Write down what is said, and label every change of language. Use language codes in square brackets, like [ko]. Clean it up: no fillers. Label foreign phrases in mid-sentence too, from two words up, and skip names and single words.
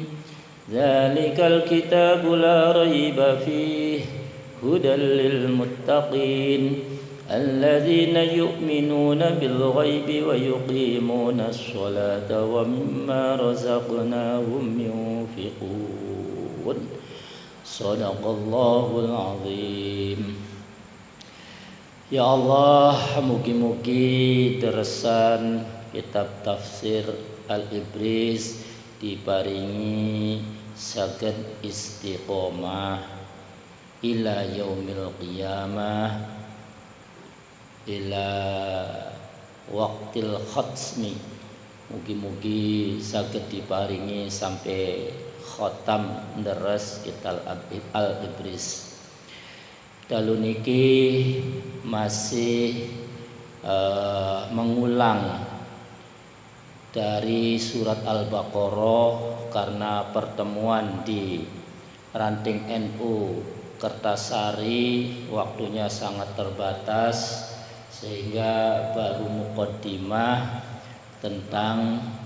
[ar] ذلك الكتاب لا ريب فيه هدى للمتقين الذين يؤمنون بالغيب ويقيمون الصلاة ومما رزقناهم ينفقون صدق الله العظيم. [jv] Ya Allah, mugi-mugi deresan kitab tafsir Al-Ibris diparingi saged istiqomah [ar] إلى يوم القيامة إلى وقت الختم. [jv] Mugi-mugi saged diparingi sampai khatam deres kitab Al-Ibris. Dalu niki [id] masih mengulang dari surat Al-Baqarah karena pertemuan di Ranting NU Kertasari waktunya sangat terbatas, sehingga baru muqaddimah tentang